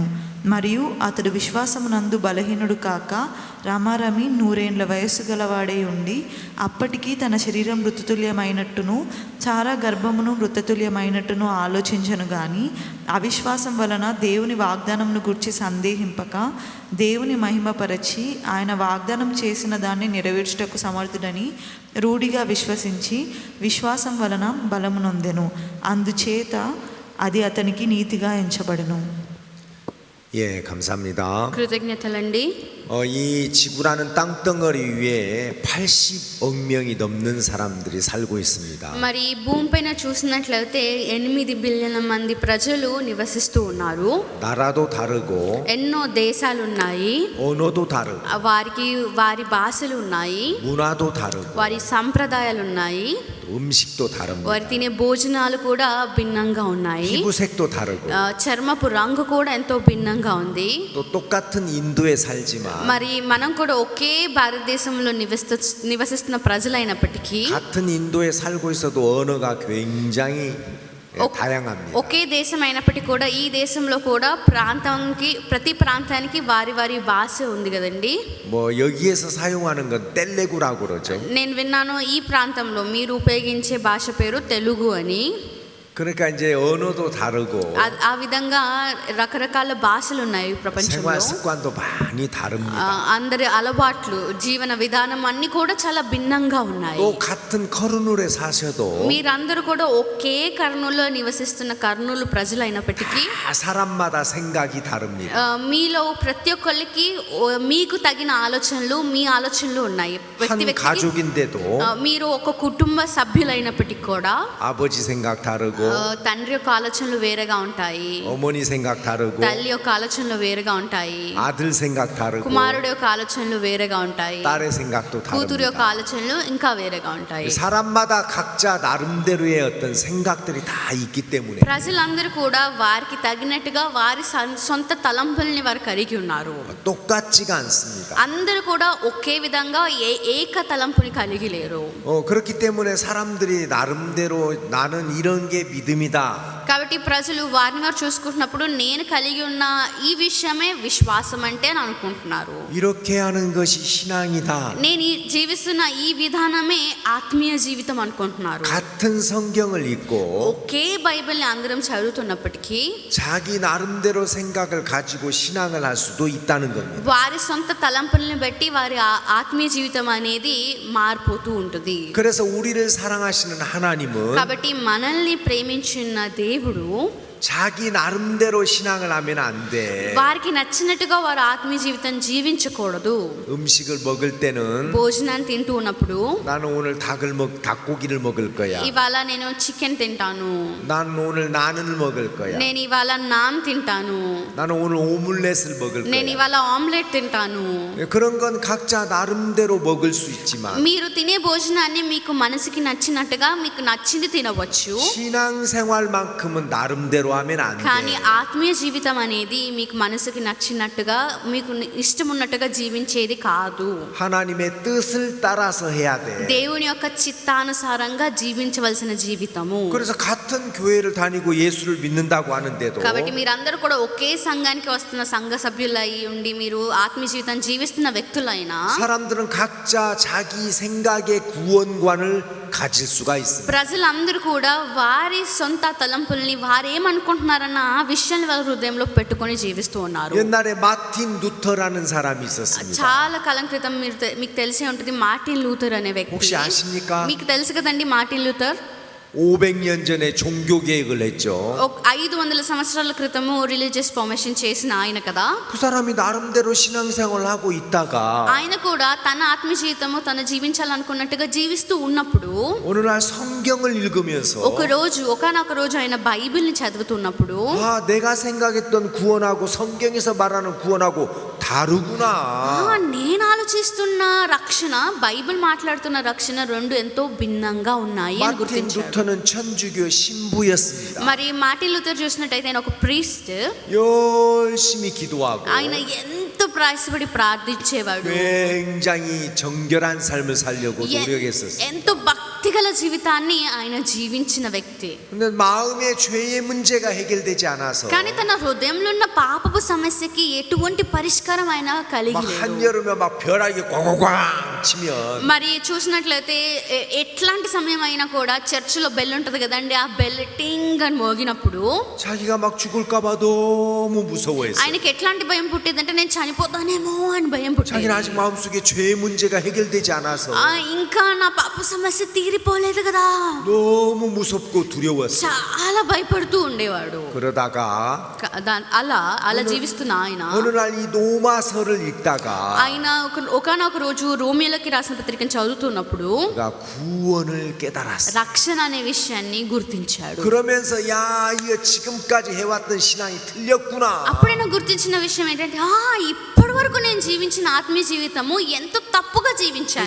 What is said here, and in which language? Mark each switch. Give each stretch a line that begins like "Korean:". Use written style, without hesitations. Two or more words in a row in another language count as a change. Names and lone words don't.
Telugu: మరియు అతడు విశ్వాసమునందు బలహీనుడు కాక రమారమి 100 ఏండ్ల వయస్సు గలవాడై ఉండి అప్పటికీ తన శరీరం మృతతుల్యమైనట్టును చారా గర్భమును మృతతుల్యమైనట్టును ఆలోచించను గాని అవిశ్వాసం వలన దేవుని వాగ్దానమును గురించి సందేహింపక దేవుని మహిమపరచి ఆయన వాగ్దానం చేసిన దాన్ని నెరవేర్చుటకు సమర్థుడని రూఢిగా విశ్వసించి విశ్వాసం వలన బలము నొందెను. అందుచేత అది అతనికి నీతిగా ఎంచబడెను.
Korean: 예, 감사합니다.
Telugu: కృతజ్ఞతలండి.
Korean: 이 지구라는 땅덩어리 위에 80억 명이 넘는 사람들이 살고 있습니다.
Telugu: మరి భూమిపైన చూసినట్లయితే 8 బిలియన్ల మంది ప్రజలు నివసిస్తూ ఉన్నారు.
Korean: 나라도 다르고
Telugu: ఎన్నో దేశాలు ఉన్నాయి.
Korean: 언어도 다르고
Telugu: వారి భాషలు ఉన్నాయి.
Korean: 문화도 다르고
Telugu: వారి సంప్రదాయాలు ఉన్నాయి.
Korean: 음식도 다릅니다.
Telugu: వారి తినే భోజనాలు కూడా భిన్నంగా ఉన్నాయి.
Korean: 피부색도 다르고
Telugu: చర్మపు రంగు కూడా ఎంతో భిన్నంగా ఉంది.
Korean: 또 똑같은 인도에 살지만
Telugu: మరి మనం కూడా ఒకే భారతదేశంలో నివసిస్తున్న ప్రజలైనప్పటికీ
Korean: 같은 인도에 살고 있어도 언어가 굉장히 다양합니다.
Telugu: ఒకే దేశం అయినప్పటికీ కూడా ఈ దేశంలో కూడా ప్రతి ప్రాంతానికి వారి భాష ఉంది కదండి.
Korean: 뭐 여기에서 사용하는 건 텔레구라고 그러죠.
Telugu: నేను విన్నాను ఈ ప్రాంతంలో మీరు ఉపయోగించే భాష పేరు తెలుగు అని.
Korean: 그러니까 이제 언어도 다르고
Telugu: ఆ విధంగా రకరకాల భాషలు ఉన్నాయి ప్రపంచంలో.
Korean: 생활 습관도 많이 다릅니다.
Telugu: అందరి అలవాట్లు జీవన విధానం అన్ని కూడా చాలా భిన్నంగా ఉన్నాయి.
Korean: 또 같은 커르누르에 사셔도
Telugu: మీరందరూ కూడా ఒకే కర్నూలులో నివసిస్తున్న కర్నూలు ప్రజలైనప్పటికీ
Korean: 사람마다 생각이 다릅니다.
Telugu: మీలో ప్రతి ఒక్కరికి మీకు తగిన ఆలోచనలు మీ ఆలోచనలు ఉన్నాయి.
Korean: 한 가족인데도
Telugu: మీరు ఒక కుటుంబ సభ్యులైనప్పటికీ కూడా
Korean: 아버지 생각 다르고
Telugu: తండ్రి యొక్క ఆలోచనలు వేరేగా ఉంటాయి.
Korean: 어머니 생각 다르고
Telugu: తల్లి యొక్క ఆలోచనలు వేరేగా ఉంటాయి.
Korean: 아들 생각 다르고
Telugu: కుమారుడు యొక్క ఆలోచనలు వేరేగా ఉంటాయి.
Korean: 딸의 생각도
Telugu: కూతురు యొక్క
Korean: 다릅니다.
Telugu: ఆలోచనలు ఇంకా వేరేగా ఉంటాయి.
Korean: 사람마다 각자 나름대로의 어떤 생각들이 다 있기 때문에
Telugu: ప్రజలందరూ కూడా వారికి తగినట్టుగా వారి సొంత తలంపుల్ని వారు కలిగి ఉన్నారు.
Korean: 똑같지가 않습니다.
Telugu: అందరూ కూడా ఒకే విధంగా ఏక తలంపుని కలిగి లేరు.
Korean: 그렇기 때문에 사람들이 나름대로 나는 이런 게 믿음이다
Telugu: కాబట్టి ప్రజలు వారిని వారు చూసుకుంటున్నప్పుడు నేను కలిగి ఉన్న ఈ విషయమే విశ్వాసం అంటే అని అనుకుంటున్నారు.
Korean: 이렇게 하는 것이 신앙이다.
Telugu: నేను జీవిస్తున్న ఈ విధానమే ఆత్మీయ జీవితం అనుకుంటున్నారు.
Korean: 같은 성경을 읽고
Telugu: ఒకే బైబిల్ని అందరం చదువుతున్నప్పటికీ
Korean: 자기 나름대로 생각을 가지고 신앙을 할 수도 있다는 겁니다.
Telugu: వారి సొంత తలంపులను బట్టి వారి ఆత్మీయ జీవితం అనేది మారిపోతూ ఉంటుంది.
Korean: 그래서 우리를 사랑하시는 하나님은
Telugu: కాబట్టి మనల్ని ప్రేమించిన దేవుడు
Korean: 자기 나름대로 신앙을 하면 안 돼.
Telugu: వారికి నచ్చినట్టుగా వారు ఆత్మీయ జీవితం జీవించకూడదు.
Korean: 음식을 먹을 때는
Telugu: భోజనాన్ని తింటూ ఉన్నప్పుడు
Korean: 나는 오늘 닭고기를 먹을 거야.
Telugu: ఇవాళ నేను చికెన్ తింటాను,
Korean: 나는 오늘 나는을 먹을 거야.
Telugu: నేను ఇవాళ నాన్ తింటాను,
Korean: 나는 오늘 오믈렛을 먹을
Telugu: నేను
Korean: 거야.
Telugu: ఇవాళ ఆమ్లెట్ తింటాను.
Korean: 그런 건 각자 나름대로 먹을 수 있지만
Telugu: మీరు తినే భోజనాన్ని మీకు మనసుకి నచ్చినట్టుగా మీకు నచ్చింది తినవచ్చు.
Korean: 신앙생활만큼은 나름대로 하면 안
Telugu: కానీ
Korean: 돼.
Telugu: ఆత్మీయ జీవితం అనేది మీకు మనసుకి నచ్చినట్టుగా మీకు ఇష్టం ఉన్నట్టుగా జీవించేది కాదు.
Korean: 하나님의 뜻을 따라서 해야 돼.
Telugu: దేవుని యొక్క చిత్తానుసారంగా జీవించవలసిన జీవితము.
Korean: 그래서 같은 교회를 다니고 예수를 믿는다고 하는데도
Telugu: కాబట్టి మీరందరూ కూడా ఒకే సంఘానికి వస్తున్న సంఘ సభ్యులై ఉండి మీరు ఆత్మీయ జీవితం జీవిస్తున్న వ్యక్తులైనా
Korean: 사람들은 각자 자기 생각의 구원관을 가질 수가 있습니다.
Telugu: ప్రజలందరూ కూడా వారి సొంత తలంపుల్ని వారేమనుకుంటున్నారన్న ఆ విషయాన్ని వాళ్ళ హృదయంలో పెట్టుకొని జీవిస్తూ ఉన్నారు.
Korean: 옛날에 마틴 루터라는 사람이 있었습니다.
Telugu: చాలా కాలం క్రితం మీకు తెలిసే ఉంటుంది మార్టిన్ లూథర్ అనే వ్యక్తి.
Korean: 혹시 아십니까?
Telugu: మీకు తెలుసు కదండి మార్టిన్ లూథర్.
Korean: 500년 전에 종교 개혁을 했죠.
Telugu: 500 సంవత్సరాల క్రితము
English: religious formation
Telugu: చేసిన ఆయన కదా.
Korean: 그 사람이 나름대로 신앙생활을 하고 있다가
Telugu: ఆయన కూడా తన ఆత్మ జీవితము తను జీవించాలనుకున్నట్టుగా జీవిస్తూ ఉన్నప్పుడు
Korean: 어느 날 성경을 읽으면서
Telugu: ఒకనొక రోజు ఆయన బైబిల్ని చదువుతున్నప్పుడు
Korean: 내가 생각했던 구원하고 성경에서 말하는 구원하고 다르구나.
Telugu: నేను ఆలోచిస్తున్న రక్షణ బైబిల్ మాట్లాడుతున్న రక్షణ రెండు ఎంతో భిన్నంగా ఉన్నాయి అని
Korean: 마틴
Telugu: గుర్తించాడు.
Korean: 루터는 천주교 신부였습니다.
Telugu: మరి మార్టిన్ లూథర్ చూసినట్టయితే ఆయన ఒక ప్రీస్ట్.
Korean: 열심히 기도하고
Telugu: ఆయన ఎంతో ప్రయాసపడి ప్రార్థించేవాడు.
Korean: 굉장히 정결한 삶을 살려고 노력했었어요.
Telugu: ఎంతో భక్తిగల జీవితాన్ని ఆయన జీవించిన వ్యక్తి.
Korean: 근데 마음의 죄의 문제가 해결되지 않아서
Telugu: కానీ తన హృదయంలో ఉన్న పాపపు సమస్యకి ఎటువంటి పరిష్కారం ఆయన కలిగి
Korean: 막
Telugu: లేదు.
Korean: 한여름에 막 벼락이 꽝꽝꽝 치면
Telugu: మరి చూసినట్లయితే ఎట్లాంటి సమయం అయినా కూడా చర్చిలో బెల్ ఉంటది కదండి, ఆ బెల్ టింగ్ అని మోగినప్పుడు
Korean: 자기가 막 죽을까 봐 너무 무서워했어요.
Telugu: ఆయనకి ఎట్లాంటి భయం పుట్టేదంటే నేను చనిపోతానేమో అని భయం
Korean: 자기는
Telugu: పుట్టేది.
Korean: 아직 마음속에 죄의 문제가 해결되지 않아서
Telugu: ఇంకా నా పాప సమస్య తీరిపోలేదు కదా,
Korean: 너무 무섭고 두려웠어요.
Telugu: చాలా భయపడుతూ ఉండేవాడు.
Korean: 그러다가
Telugu: అలా జీవిస్తున్న ఆయన
Korean: 어느 날 이 로마서를 읽다가
Telugu: ఆయన ఒకనొక రోజు రోమియోలకి రాసిన పత్రికను చదువుతున్నప్పుడు
Korean: 그가 구원을 깨달았어요.
Telugu: రక్షణ అనే విషయాన్ని గుర్తించాడు.
Korean: 그러면서 야 이거 지금까지 해왔던 신앙이 틀렸구나.
Telugu: అప్పుడైనా గుర్తించిన విషయం ఏంటంటే ఇప్పటి వరకు నేను జీవించిన ఆత్మీయ జీవితము ఎంతో తప్పుగా జీవించాను.